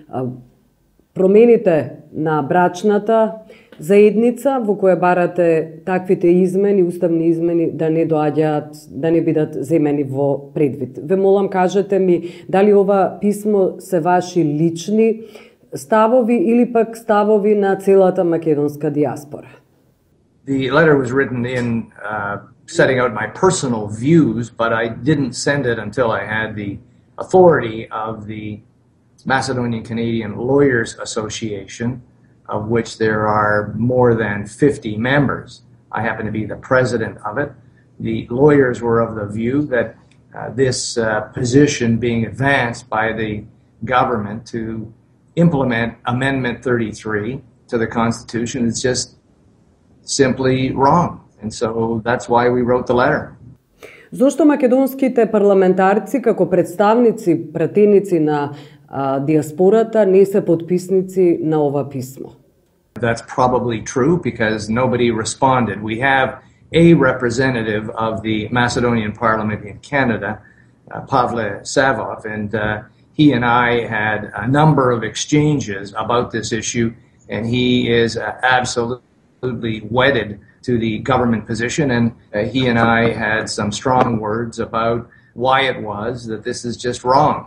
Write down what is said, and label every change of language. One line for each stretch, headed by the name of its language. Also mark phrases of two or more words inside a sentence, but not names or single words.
Macedonian: промените на брачната заедница во која барате таквите измени, уставни измени да не доаѓаат, да не бидат земени во предвид. Ве молам, кажете ми, дали ова писмо се ваши лични ставови или пак ставови на целата македонска диаспора?
English: The letter was written in setting out my personal views, but I didn't send it until I had the authority of the Macedonian Canadian Lawyers Association, of which there are more than 50 members. I happen to be the president of it. The lawyers were of the view that this position being advanced by the government to implement Amendment 33 to the Constitution is just simply wrong. And so that's why we wrote the letter.
Macedonian: Зошто македонските парламентарци како представници, пратеници на диаспората не се подписници на ова писмо?
English: That's probably true because nobody responded. We have a representative of the Macedonian Parliament in Canada, Pavle Savov, and he and I had a number of exchanges about this issue, and he is absolutely wedded to the government position, and he and I had some strong words about why it was that this is just wrong.